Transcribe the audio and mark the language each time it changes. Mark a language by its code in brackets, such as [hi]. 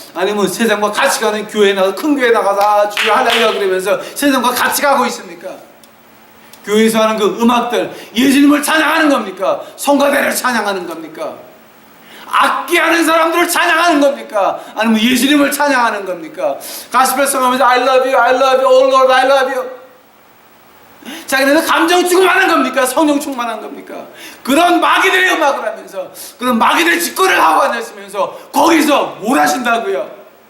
[ko] 아니면 세상과 같이 가는 교회에 나가서 큰 교회에 나가서 주여 할렐루야 그러면서 세상과 같이 가고 있습니까? 교회에서 하는 그 음악들 예수님을 찬양하는 겁니까? 성가대를 찬양하는 겁니까? 악기하는 사람들을 찬양하는 겁니까? 아니면 예수님을 찬양하는 겁니까? 가스펠송 하면서 [en] I love you, I love you, oh Lord, I love you. [ko] 자기네는 감정 충만한 겁니까? 성령 충만한 겁니까? 그런 마귀들의 음악을 하면서 그런 마귀들의 짓거리를 하고 앉아있으면서 거기서 뭘 하신다고요?